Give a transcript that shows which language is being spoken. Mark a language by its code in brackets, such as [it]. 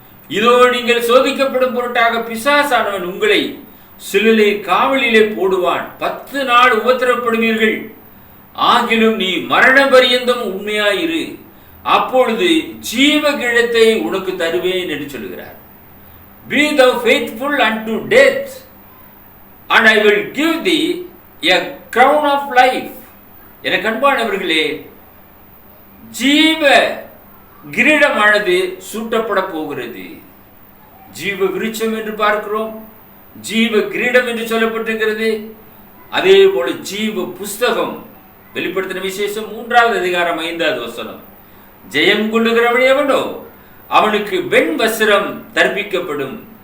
[ta] இதோ நீங்கள் சோதிக்கப்படும் பொருட்டாக பிசாசானவன் உங்களை சிலுவை காவலிலே போடுவான். 10 நாள் உபத்திரப்படுவீர்கள். ஆகிலும் நீ மரண பரியந்தம் உண்மையாயிரு, அப்பொழுது ஜீவ கிழத்தை உனக்கு தருவேன் என்று சொல்லுகிறார். [en] Be thou faithful unto death, and I will give thee a crown of life. [ta] எனக்கு அன்பானவர்களே, ஜீவ கிரீடமானது சூட்டப்பட போகிறது. ஜீவ விருட்சம் என்று பார்க்கிறோம், ஜீவ கிரீடம் என்று சொல்லப்பட்டிருக்கிறது. அதே போல ஜீவ புஸ்தகம், வெளிப்படுத்தின விசேஷம் 3வது அதிகாரம் 5வது வசனம், ஜெயம் கொள்ளுகிறவன் எவனோ அவனுக்கு வெண் வஸ்திரம் தர்ப்பிக்கப்படும்.